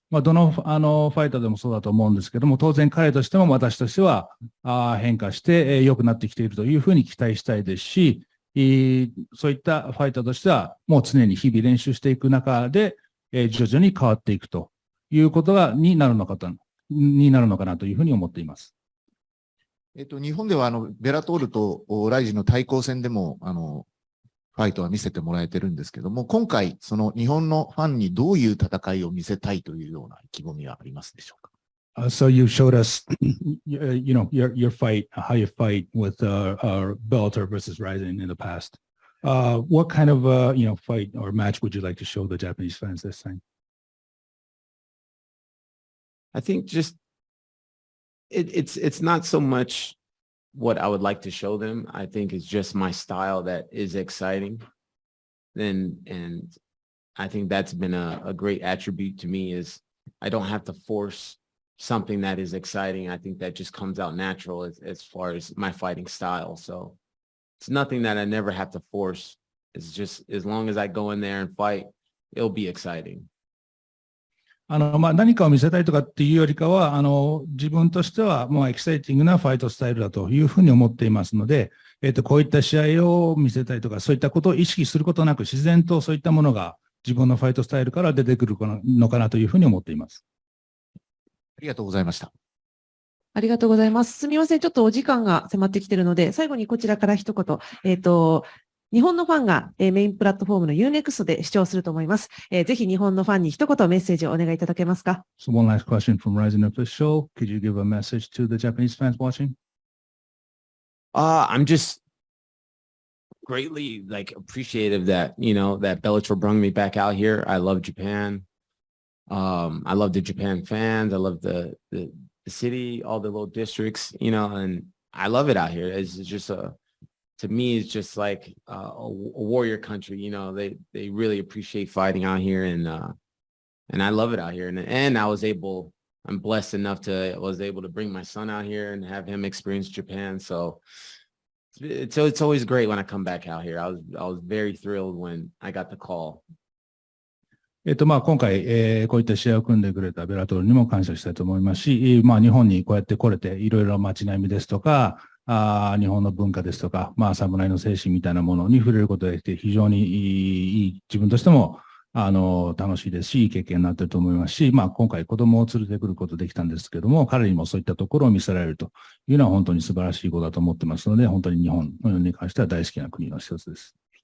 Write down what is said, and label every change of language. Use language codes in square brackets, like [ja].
[ja] まあ、どの、ファイターでもそうだと思うんですけども、当然彼としても私としては、変化して、良くなってきているというふうに期待したいですし、そういったファイターとしては、もう常に日々練習していく中で、徐々に変わっていくということになるのかなというふうに思っています。日本ではベラトールとライジンの対抗戦でも、ファイトは見せてもらえてるんですけども、今回、その日本のファンにどういう戦いを見せたいというような意気込みはありますでしょうか [en] ？So you showed us, your fight, how you fight with Bellator versus RIZIN in the past. What kind of, fight or match would you like to show the Japanese fans this time? I think just it's not so much what I would like to show them. I think it's just my style that is exciting. And I think that's been a great attribute to me is I don't have to force something that is exciting. I think that just comes out natural as far as my fighting style. So it's nothing that I never have to force. It's just as long as I go in there and fight, it'll be exciting. [ja] まあ、何かを見せたいとかっていうよりかは、自分としてはもうエキサイティングなファイトスタイルだというふうに思っていますので、こういった試合を見せたいとか、そういったことを意識することなく、自然とそういったものが自分のファイトスタイルから出てくるのかなというふうに思っています。ありがとうございました。ありがとうございます。すみません。ちょっとお時間が迫ってきているので、最後にこちらから一言。日本のファンがメインプラットフォームの Unext で視聴すると思います。ぜひ日本のファンに一言メッセージをお願いいただけますか？ [en] So one last question from RIZIN official. Could you give a message to the Japanese fans watching? I'm just greatly appreciative that, that Bellator brought me back out here. I love Japan. I love the Japan fans. I love the city, all the little districts, and I love it out here. It's just to me, it's just like a warrior country. They really appreciate fighting out here, and I love it out here. And I'm blessed enough was able to bring my son out here and have him experience Japan. So it's always great when I come back out here. I was very thrilled when I got the call. [ja] まあ、今回、こういった試合を組んでくれたベラトールにも感謝したいと思いますし、まあ、日本にこうやって来れて、いろいろ街並みですとか、日本の文化ですとか、まあ、侍の精神みたいなものに触れることができて、非常にいい、自分としても、楽しいですし、いい経験になっていると思いますし、まあ、今回子供を連れてくることできたんですけども、彼にもそういったところを見せられるというのは本当に素晴らしいことだと思ってますので、本当に日本に関しては大好きな国の一つです。